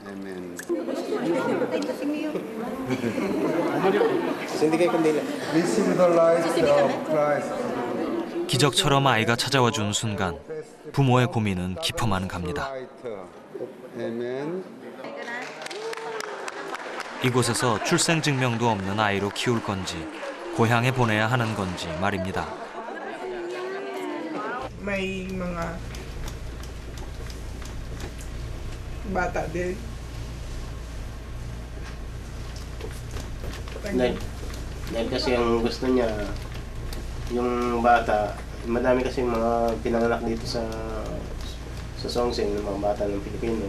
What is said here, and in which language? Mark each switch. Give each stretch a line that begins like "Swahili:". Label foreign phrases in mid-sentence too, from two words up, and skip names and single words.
Korean: 기적처럼 아이가 찾아와 준 순간 부모의 고민은 깊어만 갑니다. 이곳에서 출생증명도 없는 아이로 키울 건지 고향에 보내야 하는 건지 말입니다.
Filipino: May mga bata din. Dahil kasi ang gusto niya, yung bata, madami kasi mga pinanganak dito sa Songsen, ng mga bata ng Pilipino.